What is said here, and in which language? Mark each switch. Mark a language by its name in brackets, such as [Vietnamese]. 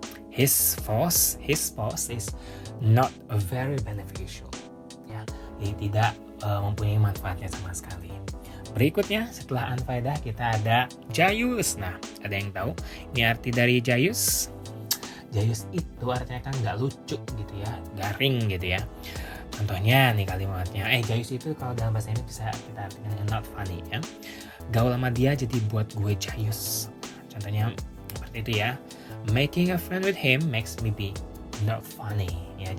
[English] His post is not very beneficial ya. [Indonesian] Jadi tidak mempunyai manfaatnya sama sekali. Berikutnya setelah unfaedah kita ada jayus. Nah, ada yang tahu ini arti dari jayus? Jayus itu artinya kan nggak lucu gitu ya, garing gitu ya. Contohnya nih kalimatnya, jayus itu kalau dalam bahasa Inggris bisa kita artikan dengan not funny ya. Gaul sama dia jadi buat gue jayus. Contohnya seperti itu ya. [English] Making a friend with him makes me be not funny ya.